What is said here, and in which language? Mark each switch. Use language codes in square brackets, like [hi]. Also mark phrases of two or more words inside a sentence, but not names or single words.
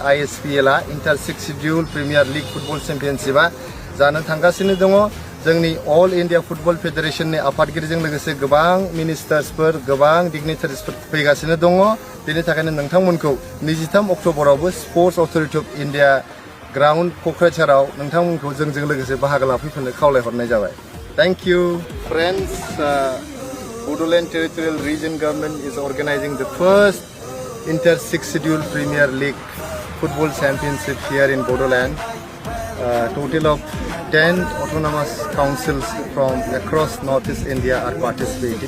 [brx] ISPLआ इंटार 6 शेड्यूल प्रिमियार लीग फुटबल चेम्पियनशिपआ जानो थांगासिनो दङ जोंनि अल इंडिया फुटबल फेडरेशननि आफादगिरिजों लोगोसे गोबां मिनिस्टार्सफोर गोबां डिग्निटारिसफोर फैगासिनो दङ बेनि थाखायनो नोंथांमोनखौ 23 अक्ट'बरावबो स्पोर्ट्स अथरिटी अफ इन्डिया ग्राउन्ड क'क्राझाराव नोंथांमोनखौ जोंजों लोगोसे बाहागो लाफैफिननो खावलायहरनाय जाबाय [en] thank you friends Bodoland Territorial Region Government is organizing the first Inter 6 Schedule Premier League Football Championship here in Bodoland. Total of 10 autonomous councils from across Northeast India are participating.